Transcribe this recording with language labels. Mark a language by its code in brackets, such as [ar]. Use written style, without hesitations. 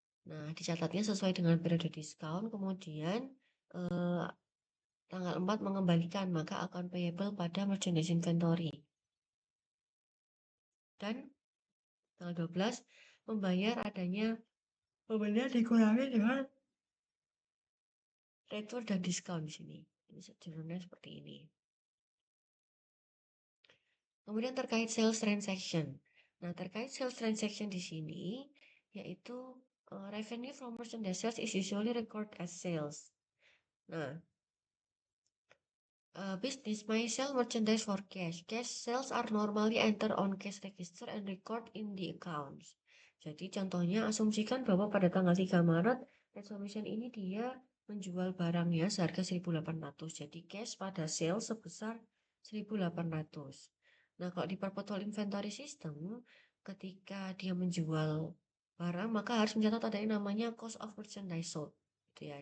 [id] Nah, dicatatnya sesuai dengan periode diskon, kemudian eh, tanggal 4 mengembalikan, maka akan payable pada merchandise inventory. Dan tanggal 12 membayar adanya pembelian dikurangi dengan retur dan diskon di sini. Ini sejujurnya seperti ini. Kemudian terkait sales transaction. Nah, terkait [en] sales transaction [id] di sini, yaitu [en] revenue from merchandise sales is usually recorded as sales. Nah, business may sell merchandise for cash. Cash sales are normally entered on cash register and record in the accounts. [id] Jadi contohnya asumsikan bahwa pada tanggal 3 Maret Resolution ini dia menjual barangnya seharga 1.800. Jadi cash pada sales sebesar 1.800. Nah, kalau di perpetual inventory system ketika dia menjual barang maka harus mencatat ada yang namanya cost of merchandise sold. Gitu ya.